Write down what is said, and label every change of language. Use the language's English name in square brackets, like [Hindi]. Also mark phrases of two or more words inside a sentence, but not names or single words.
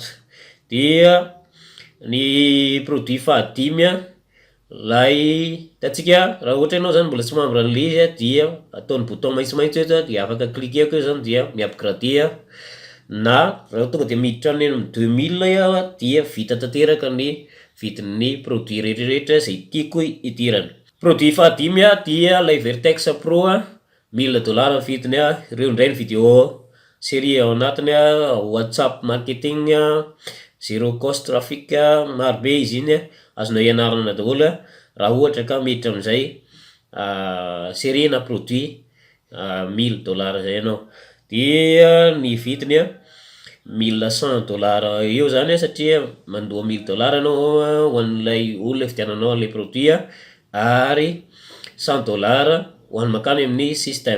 [Malagasy] Dia ny produit fahadimy lay hitantsika raha ohatra ianao zany mbola tsy membre an'le izy dia ataony bouton maitsomaitso eto dia afaka cliquer eo zany dia mi-upgrade na raha tonga de miditra any amin'ny 2000 dia vita tanteraka ny vidin'ny produit rehetrarehetra zay tiako idirana. Produit fahadimy dia lay Vertex Pro $1000 vidiny ireo indray ny [French] vidéo série [Malagasy] ao anatiny WhatsApp marketing, [English] zero cost traffic, [Malagasy] marobe izy iny azonao ianarana daholo raha ohatra ka miditra am'izay série na produit $1000 zay ianao. Dia ny vidiny $1100 eo zany satria mandoa $1000 ianao ho an'ilay olona fidiananao an'ilay produit ary $100 ho an'ny makany amin'ny système.